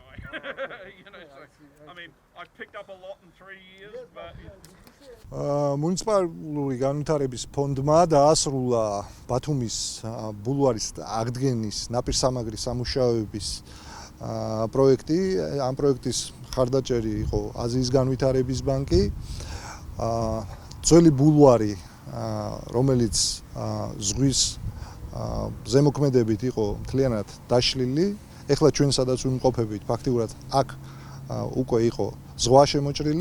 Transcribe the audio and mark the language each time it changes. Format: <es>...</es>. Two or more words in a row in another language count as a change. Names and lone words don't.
<en>I mean, I've picked up a lot in 3 years, but...</en> <ka>მუნიციპალური განვითარების ფონდმა დაასრულა ბათუმის ბულვარის აღდგენის ნაპირსამაგრის სამუშაოების პროექტი. ამ პროექტის მხარდაჭერი იყო აზიის განვითარების ბანკი. ძველი ბულვარი, რომელიც ზღვის ზემოქმედებით იყო მთლიანად დაშლილი, ეხლა ჩვენ სადაც ვიმყოფებით, ფაქტიურად აქ უკვე იყო ზღვა შემოჭრილი.</ka>